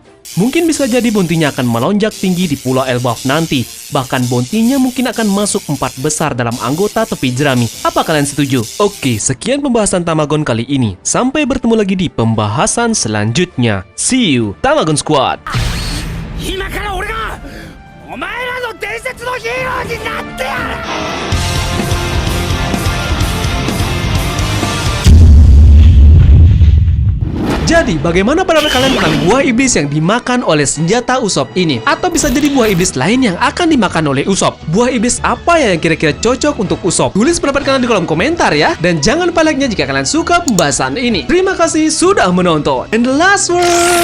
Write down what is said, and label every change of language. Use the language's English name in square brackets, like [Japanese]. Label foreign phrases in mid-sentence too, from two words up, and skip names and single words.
[Indonesian] Mungkin bisa jadi bounty-nya akan melonjak tinggi di Pulau Elbaf nanti. Bahkan bounty-nya mungkin akan masuk 4 besar dalam anggota topi jerami. Apa kalian setuju? Oke, sekian pembahasan Tamagon kali ini. Sampai bertemu lagi di pembahasan selanjutnya. [English] See you, Tamagon Squad! [Japanese] 今から俺がお前らの伝説のヒーローになってやる。 [Indonesian] Jadi, bagaimana pendapat kalian tentang buah iblis yang dimakan oleh senjata Usopp ini? Atau bisa jadi buah iblis lain yang akan dimakan oleh Usopp? Buah iblis apa ya yang kira-kira cocok untuk Usopp? Tulis pendapat kalian di kolom komentar ya. Dan jangan lupa like-nya jika kalian suka pembahasan ini. Terima kasih sudah menonton. [English] And the last word.